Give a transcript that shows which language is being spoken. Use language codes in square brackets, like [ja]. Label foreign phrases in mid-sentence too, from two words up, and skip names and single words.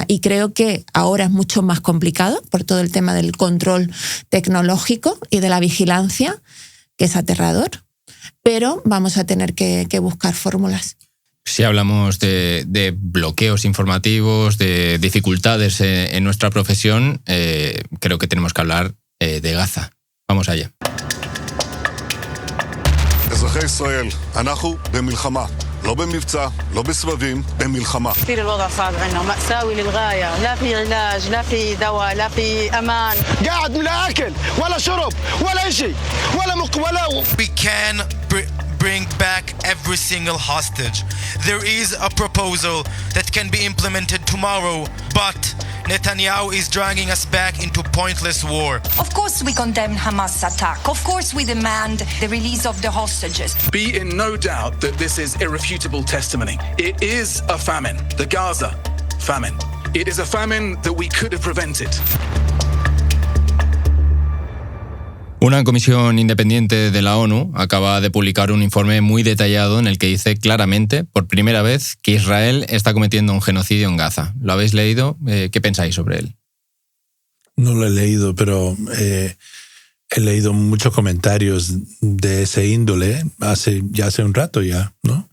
[es] Y creo que ahora es mucho más complicado por todo el tema del control tecnológico y de la vigilancia, que es aterrador. Pero vamos a tener que buscar fórmulas. Si hablamos de bloqueos informativos, de dificultades en nuestra profesión, creo que tenemos que hablar de Gaza. Vamos allá. [he] אזרחי ישראל, אנחנו במלחמה. לא במבצע, לא בסבבים, במלחמה. [ar] كثير الوضع صعب عندنا مأساوي للغاية، لا في علاج، لا في دواء، لا في أمان. قاعد لا أكل ولا شرب ولا شيء ولا [en] We can bring back every single hostage. There is a proposal that can be implemented tomorrow, but Netanyahu is dragging us back into pointless war. Of course we condemn Hamas' attack. Of course we demand the release of the hostages. Be in no doubt that this is irrefutable testimony. It is a famine, the Gaza famine. It is a famine that we could have prevented. [es] Una comisión independiente de la ONU acaba de publicar un informe muy detallado en el que dice claramente, por primera vez, que Israel está cometiendo un genocidio en Gaza. ¿Lo habéis leído? ¿Qué pensáis sobre él? No lo he leído, pero he leído muchos comentarios de ese índole hace un rato ya, ¿no?